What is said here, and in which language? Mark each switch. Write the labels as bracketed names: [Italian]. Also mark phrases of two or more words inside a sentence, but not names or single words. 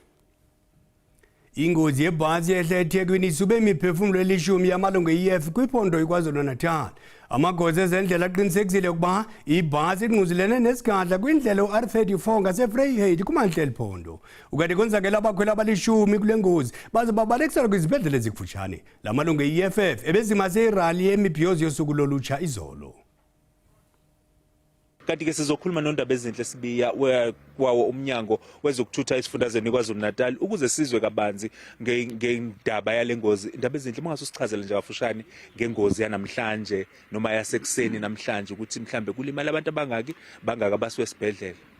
[Xhosa] Ingozi yebhasi ehle eThekwini isube imiphefumulo elishumi yamalungu e-EF kwiphondo iKwaZulu-Natal. Amagosa ezendlela aqinisekisile ukuba ibhasi inquzulene nesigadla kwindlela u-R34 ngaseVryheid kumantla eliphondo. Ukade konzakela abakhweli abalishumi kule ngozi baze babalekisela kwizibhedlele ezikufutshane. La malungu e-EFF ebezimase irali yemibhiyozo yosuku lolutsha izolo. [Zulu] Kanti ke sizokhuluma nondaba ezinhle sibiya wawo umnyango wezokuthutha esifundazweni KwaZulu-Natal ukuze sizwe kabanzi ngendaba yalengozi. Indaba ezinhle mangasusichazela nje kafushane ngengozi yanamhlanje noma yasekuseni namhlanje ukuthi mhlambe kulimala abantu abangaki abaswe esibhedlela.